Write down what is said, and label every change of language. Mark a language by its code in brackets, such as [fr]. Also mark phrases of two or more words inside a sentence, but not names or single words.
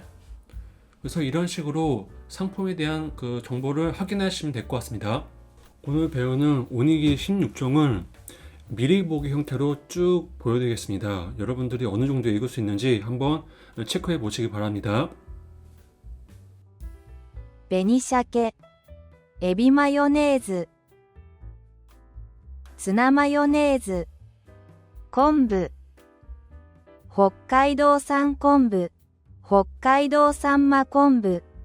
[ko] 그래서 이런 식으로 상품에 대한 그 정보를 확인하시면 될 것 같습니다. 오늘 배우는 오니기리 16종을 미리 보기 형태로 쭉 보여드리겠습니다. 여러분들이 어느 정도 읽을 수 있는지 한번 체크해 보시기 바랍니다. [ja] 紅鮭、エビマヨネーズ、ツナマヨネーズ、昆布、北海道産昆布、北海道産真昆布、